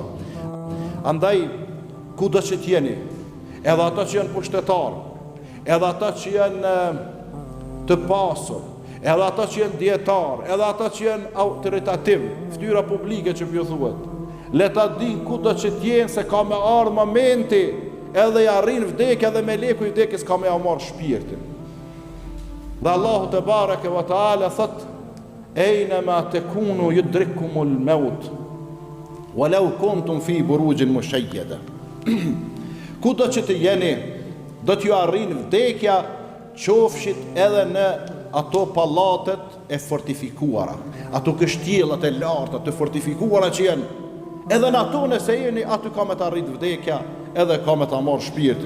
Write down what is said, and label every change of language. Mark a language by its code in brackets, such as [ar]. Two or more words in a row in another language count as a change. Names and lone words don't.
[sq] Andaj kudo që t'jeni, edhe ata që janë pushtetar, edhe ata që janë të pasur, edhe ata që janë dietar, edhe ata që janë autoritativ, fytyra publike që pjo thuhet, le ta din ku do që t'jenë se ka me ardhë momenti edhe ja rrin vdekja dhe meleku i vdekjes ka me ja marrë shpirtin. [ar] Dhe الله تبارك وتعالى thot: "أينما تكونوا يدرككم الموت ولو كنتم في بروج مشيدة." [sq] Kudo që të jeni, do t'ju arrin vdekja, qofshit edhe në ato pallatet e fortifikuara, ato kështjellat e larta të fortifikuara që janë, edhe në ato nëse jeni, aty ka me të arrit vdekja, edhe ka me të marrë shpirtin.